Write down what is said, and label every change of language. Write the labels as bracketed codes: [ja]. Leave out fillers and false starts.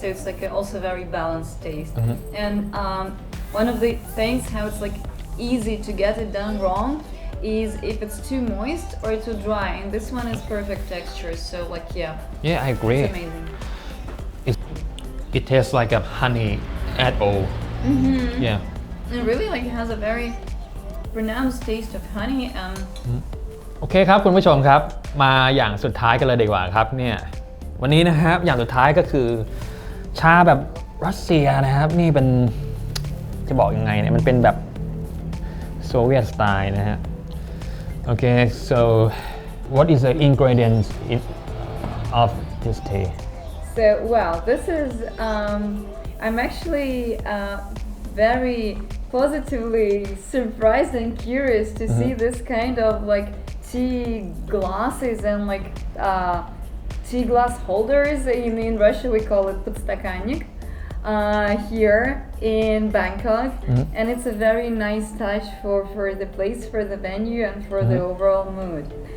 [en] So it's like also very balanced taste. And one of the things how it's like easy to get it done wrong is if it's too moist or too dry, and this one is perfect texture. So like Yeah, I agree. it's amazing. It tastes like a honey at all. Yeah. It really like has a very pronounced taste of honey and [th] โอเคครับคุณผู้ชมครับมาอย่างสุดท้ายกันเลยดีกว่าครับเนี่ยวันนี้นะครับอย่างสุดท้ายก็คือชาแบบรัสเซียนะครับนี่เป็นจะบอกยังไงเนี่ยมันเป็นแบบโซเวียตสไตล์นะฮะโอเค [en] so what is the ingredients of this tea so well this is I'm actually very positively surprised and curious to see this kind of like tea glasses and like tea glass holders. In Russia we call it подстаканник. Here in Bangkok, and it's a very nice touch for the place, for the venue, and for the overall mood.